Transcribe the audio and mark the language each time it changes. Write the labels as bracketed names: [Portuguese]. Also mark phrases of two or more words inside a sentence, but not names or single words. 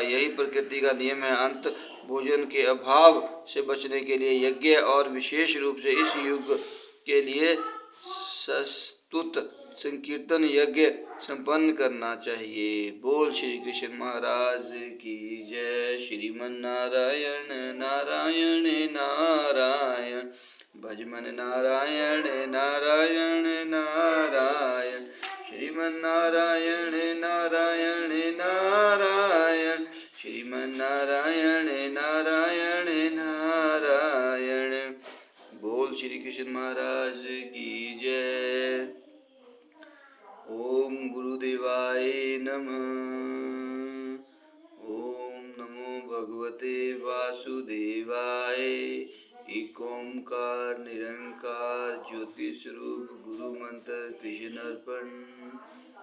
[Hindi] यही प्रकृति का नियम है। अंत भोजन के अभाव से बचने के लिए यज्ञ और विशेष रूप से इस युग के लिए सस्तुत संकीर्तन यज्ञ संपन्न करना चाहिए। बोल श्री कृष्ण महाराज की जय। श्रीमन नारायण नारायण नारायण, भजमन नारायण नारायण नारायण, श्रीमन नारायण नारायण नारायण, श्रीमन नारायण नारायण नारायण। बोल श्री कृष्ण महाराज की जय। [Sanskrit] ओम गुरुदेवाय नमः। ओम नमो भगवते वासुदेवाय। एक ओंकार निरंकार ज्योति स्वरूप गुरु मंत्र कृष्ण अर्पण।